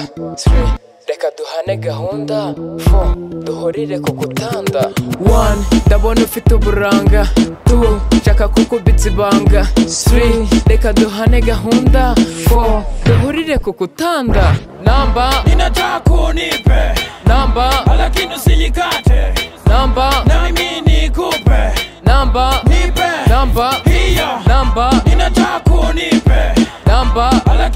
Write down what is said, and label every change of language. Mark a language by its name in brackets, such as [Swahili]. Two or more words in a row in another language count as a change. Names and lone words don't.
[Kinyarwanda] 3 reka duhane gahunda 4 duhurire kukutanda 1 ndabona ufite uburanga 2 shaka kukubitsa ibanga 3 reka duhane gahunda 4 duhurire kukutanda namba [Swahili] ninataka unipe namba lakini usijikate. namba Na mimi nikupe namba nipe namba hiyo namba ninataka unipe namba